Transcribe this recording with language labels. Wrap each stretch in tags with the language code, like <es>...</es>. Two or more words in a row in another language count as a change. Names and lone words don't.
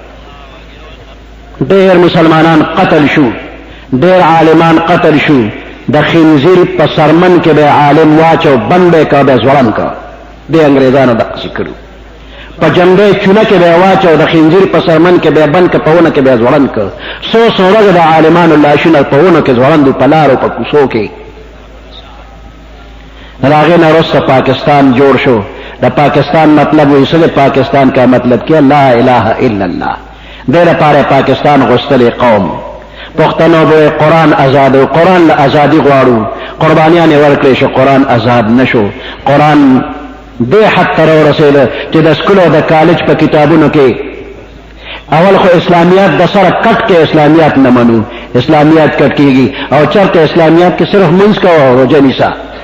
<ps>ډېر مسلمانان قتل شو، ډېر عالمان قتل شو، د خنزیر په سرمن کې به عالم واچو، بند به که به ځوړند که، دې انګریزانو دقسې کړو، په جنډۍ چونه کې به واچو، د خنزیر په سرمن کې به بند که، په ونه کې به ځوړند که، څو ورځې د عالمانو لاشونه په ونو کې ځوړند، په لارو په کوڅو کې. د هغې نه وروسته پاکستان جوړ شو. د پاکستان مطلب وایي څه د پاکستان</ps> <ur>کا مطلب کیا</ur> <ar>لا اله الا الله،</ar> <ps>دې لپاره پاکستان غوښتلی قوم. پښتنو به قرآن آزاد، قرآن له ازادي غواړو، قربانیان یې ورکړې شو، قرآن آزاد نشو. قرآن دې حد ته راورسېده چې د سکولو د کالج په کتابونو کې اول خو اسلامیات د سره کټ کې اسلامیات نه منو، اسلامیات کټ کېږي، او چرته اسلامیات کې صرف منځ کوه او روژه نیسه.</ps>